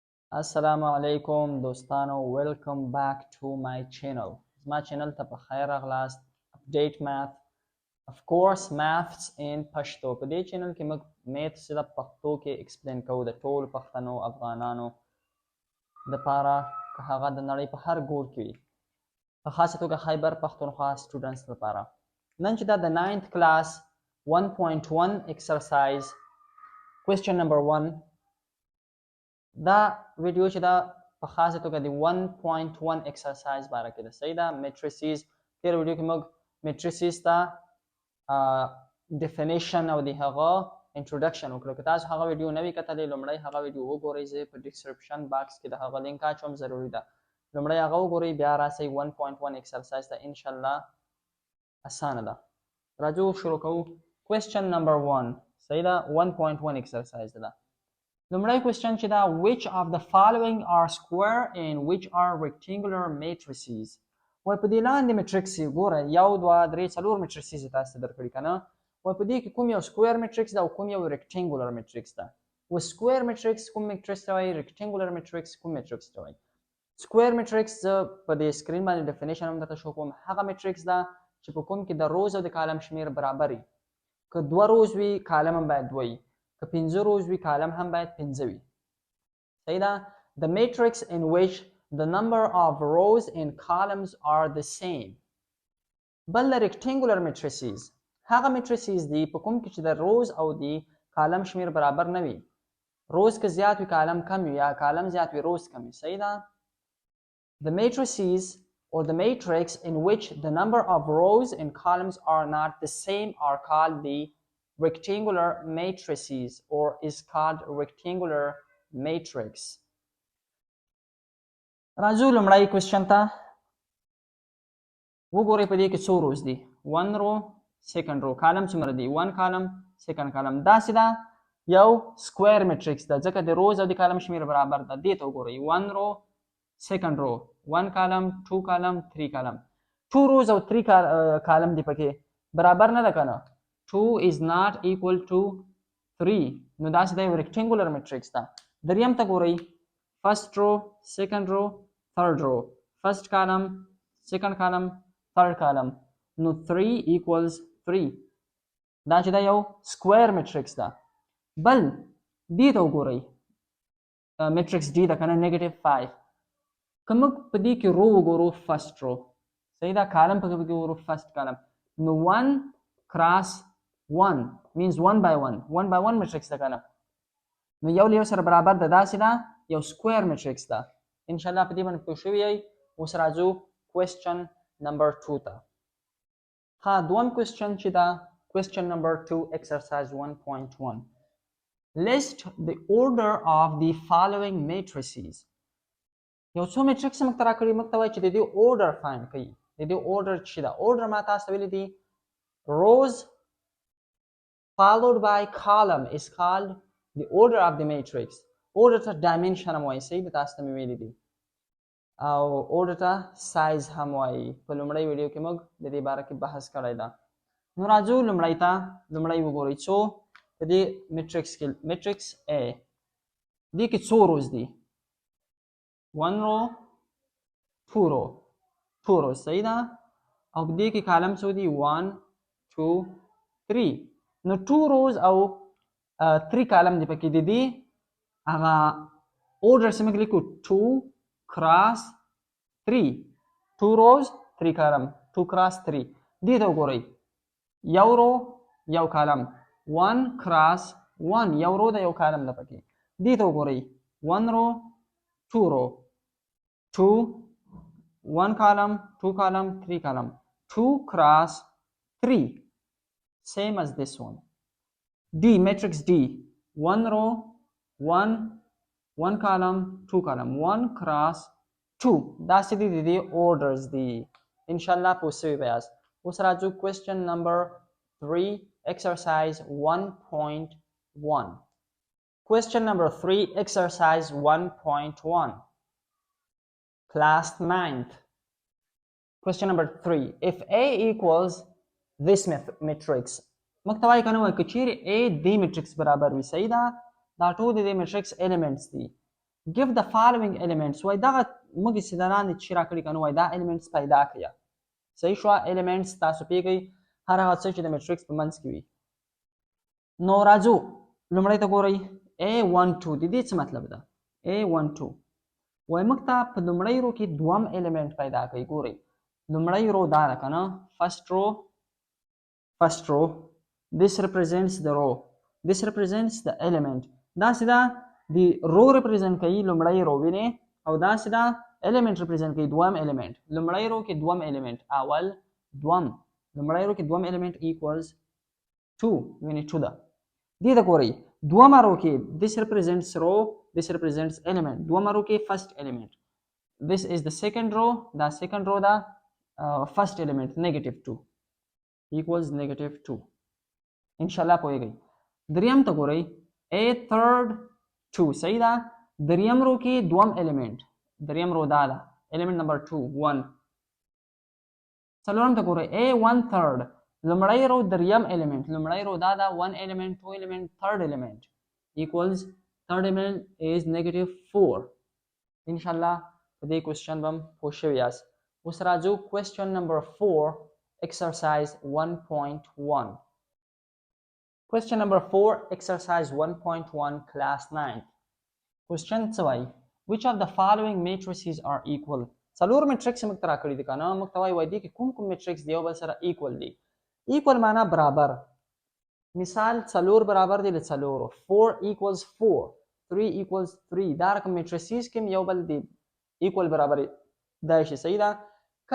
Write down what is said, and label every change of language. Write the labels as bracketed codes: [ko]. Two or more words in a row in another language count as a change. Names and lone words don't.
[ar] السلام عليكم [en] dostano, welcome back to my channel. My channel [ps] ته په خیر راغلاست [en] update math, of course maths in Pashto. [ps] په دې channel کې موږ math سره پښتو کې explain کوو د ټول پښتنو افغانانو د پاره که هغه د نړۍ په هر ګوټ کې وي په خاصه توګه خیبر پښتونخوا students لپاره. نن چې دا د [en] 9th class 1.1 exercise question number 1 [ps] دا ویډیو چې دا په خاصه توګه د 1.1 exercise باره کې ده. صحیح ده. matrices تیر ویډیو کې موږ matrices ته definition او د هغه introduction وکړو. که تاسو هغه ویډیو نه وي کتلې لومړی هغه ویډیو وګورئ. زه په [en] description box [ps] کې د هغه لینک اچوم، ضروري ده لومړی هغه وګورئ بیا راسئ 1.1 exercise ته. [ar] انشاءالله [ps] اسانه ده. راځو شروع کوو. [en] question number 1 [ps] صحیح ده. 1.1 exercise ده. لومړی question چې دا [en] which of the following are square and which are rectangular matrices. [ps] وای په دې لاندې matrix ګوره 1 2 3 4 matrices تاسو درکړي کنه. وای په دې کې کوم یو [en] square matrix [ps] دا او کوم یو [en] rectangular matrix [ps] ده. و [en] square matrix [ps] کوم matrix ته وایي، [en] rectangular matrix [ps] کوم matrix ته وایي. [en] square matrix [ps] په دې سکرین باندې definition هم درته شو کوم. هغه matrix ده چې په کوم کې د روز او د کالم شمیر برابر وي. که 2 روز وي کالم هم باید 2 وي، که 5 روز وي کالم هم باید 5 وي. صحیح ده. [en] The matrix in which the number of rows and columns are the same. [ps] بل [en] rectangular matrices [ps] هغه matrices دي په کوم کې چې د روز او د کالم شمیر برابر نه وي. روز که زیات وي کالم کم وي، یا کالم زیات وي روز کم وي. صحیح ده. [en] The matrices or the matrix in which the number of rows and columns are not the same are called the rectangular matrices or is called rectangular matrix. [ps] راځو لومړی کوېسچن ته وګورئ. په دې کې څو روز دي؟ 1 رو [en] second row. [ps] کالم څومره دي؟ 1 کالم [en] second column. [ps] داسې ده یو [en] square matrix [ps] ده ځکه د روز او د کالم شمیر برابر ده. دې ته وګورئ 1 [en] row second row 1 column 2 column 3 column. [ps] 2 روز او 3 کالم دي پکې برابر نه ده کنه. [en] 2 is not equal to 3. [ps] نو داسې د یو [en] rectangular matrix [ps] ده. دریم ته ګورئ [en] first row second row third row. first column second column third column. [ps] نو [en] 3 equals 3. [ps] دا چې دا یو [en] square matrix [ps] ده. بل دې ته وګورئ [en] matrix D [ps] ده کنه -5. که موږ په دې کې رو وګورو [en] first row [ps] صحیح ده. کالم په کې وګورو [en] first column. [ps] نو [en] 1 cross 1 means 1 by 1 1 by 1 matrix [ps] ده کنه. نو یو له یو سره برابر ده. داسې ده یو [en] square matrix [ps] ده. [ar] ان شاء الله [ps] په دې باندې پوه شوي یئ. اوس راځو [en] question number 2 [ps] ته. ها دوم question چې ده [en] question number 2 exercise 1.1. list the order of the following matrices. [ps] یو څو matrix موږ ته راکړي، موږ ته وایي چې د دې order find کړئ. د دې [en] order [ps] چې ده [en] order [ps] ما تاسو ته ویلي دي [en] rows followed by column is called the order of the matrix. [ps] order ته dimension هم وایي. صحیح ده تاسو ته مې ویلي دي. او order ته size هم وایي. په لومړی ویډیو کې موږ د دې باره کې بحث کړی ده. نو راځو لومړی ته لومړی وګورئ څو په دې matrix کې [en] matrix A [ps] دې کې څو روز دي؟ [en] 1 row 2 row 2 row. [ps] صحیح ده. او په دې کې کالم څو دي؟ 1 2 3. نو 2 روز او 3 کالم دی پکې دي. دي هغه order سم کې لیکو [en] 2 cross 3. 2 rows 3 کالم 2 cross 3. [ps] دې ته وګورئ یو رو یو کالم [en] 1 cross 1 [ps] یو رو د یو کالم ده پکې. دې ته وګورئ [en] 1 row 2 row 2 1 column 2 column 3 column 2 cross 3 same as this one. D matrix D 1 row 1 column 2 column 1 cross 2. [ps] داسې دي د دې orders دي. [ar] انشاءالله [ps] پوه سوي به یاست. اوس راځو [en] question number 3 exercise 1.1. question number 3 exercise 1.1 class 9th. question number 3. if A equals this matrix [ps] موږ ته وایي که نه وایي که چیرې A دې matrix برابر وي. صحیح ده. دا ټول د دې matrix elements دي. [en] give the following elements [ps] وای دغه موږ چې دا لاندې چې راکړي کنه وای دا elements پیدا کړئ صحیح شو elements تاسو پیږئ هر هغه څه چې د میټریکس په منځ کې وي نو راځو لومړی ته ګورئ A12 د دې څه مطلب ده A12 وای موږ ته په لومړی رو کې دوم element پیدا کوي ګورئ لومړی رو دا ده کنه [en] first row this represents the row this represents the element [ps] دا سیده د رو represent کوي لومړی رو ویني او دا سیده element represent کوي دوم element لومړی رو کې دوم element اول دوم لومړی رو کې دوم element equals 2 ویني 2 ده دې ته ګورئ دومه رو کې [en] this represents row this represents element [ps] دومه رو کې [en] first element this is the second row [ps] دا [en] second row [ps] دا [en] first element negative 2 [ps] equals negative 2 [ar] انشاءالله [ps] پوهیږئ دریم ته ګورئ a third 2 صحیح ده دریم رو کې دوم element دریم رو دا ده [en] element number 2 1 [ps] څلورم ته ګورئ a 1/3 لومړی رو دریم element لومړی رو دا ده [en] 1 element 2 element third element equals third element is negative 4 [ar] انشاءالله [ps] په دې کوېسچن به هم پوه شوي یاست اوس راځو [en] question number 4 exercise 1.1 question number 4 exercise 1.1 class 9 question [ps] څه وایي [en] which of the following matrices are [ps] equal څلور میټریکس موږ ته راکړي دي که نه موږ ته وایي دې کې کوم کوم میټریکس دی یو بل سره ایکول دي ایکول معنا برابر مثال څلور برابر دی له څلورو [en] 4 equals 4 3 equals 3 [ps] دا رقم میټریسز کې یو بل دی ایکول برابر دا شي صحیح ده کله